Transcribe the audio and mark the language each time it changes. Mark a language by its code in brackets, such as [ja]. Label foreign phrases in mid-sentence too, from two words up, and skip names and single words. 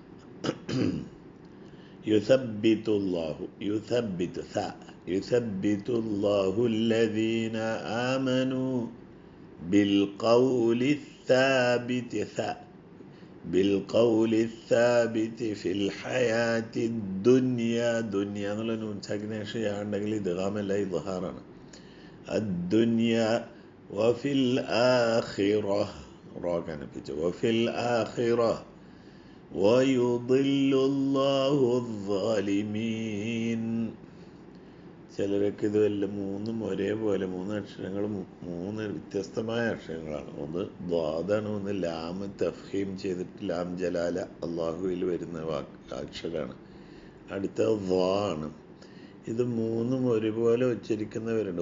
[ar] يثبت الله الذين آمنوا بالقول الثابت في الحياة الدنيا. [ml] ദുനിയ എന്നുള്ള നൂൻ സാക്കിനേഷൻ ഉണ്ടെങ്കിൽ ഇദ്ഗാമല്ല ഇദ്ഹാറാണ്. [ar] الدنيا وفي الآخرة [ml] റോ കനപ്പിച്ചു. [ar] وفي الآخرة ويضل الله الظالمين. [ml] ചിലരൊക്കെ ഇത് വല്ല മൂന്നും ഒരേപോലെ മൂന്ന് അക്ഷരങ്ങളും മൂന്ന് വ്യത്യസ്തമായ അക്ഷരങ്ങളാണ്. ഒന്ന് ദ്വാദാണ്, ഒന്ന് ലാം തഫ്ഹീം ചെയ്തിട്ട് ലാം ജലാല അള്ളാഹുവിൽ വരുന്ന അക്ഷരമാണ്. അടുത്ത ദ്വാ ആണ്. ഇത് മൂന്നും ഒരുപോലെ ഉച്ചരിക്കുന്നവരുണ്ട്.